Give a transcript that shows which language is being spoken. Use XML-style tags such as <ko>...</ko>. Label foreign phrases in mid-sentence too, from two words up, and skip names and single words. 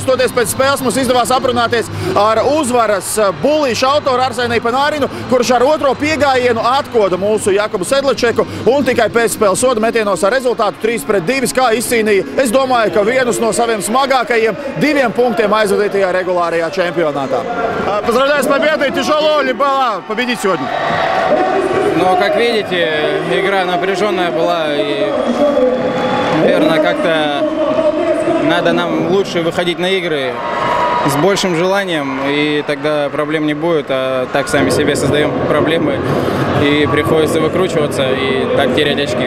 <lv>Toties pēc spēles mums izdevās aprunāties ar uzvaras bullīšu autoru Arseniju Panārinu, kurš ar otro piegājienu atkoda mūsu Jakubu Sedlačeku un tikai pēc spēles soda metienos ar rezultātu 3-2, kā izcīnīja, es domāju, ka vienus no saviem smagākajiem 2 punktiem aizvadītajā regulārajā čempionātā.</lv> <ru>Поздравляю с победой! Тяжело ли было победить сегодня? Но, как видите, игра напряженная была, и, наверное, как-то надо нам лучше выходить на игры с большим желанием, и тогда проблем не будет, а так сами себе создаем проблемы, и приходится выкручиваться и так терять очки.</ru>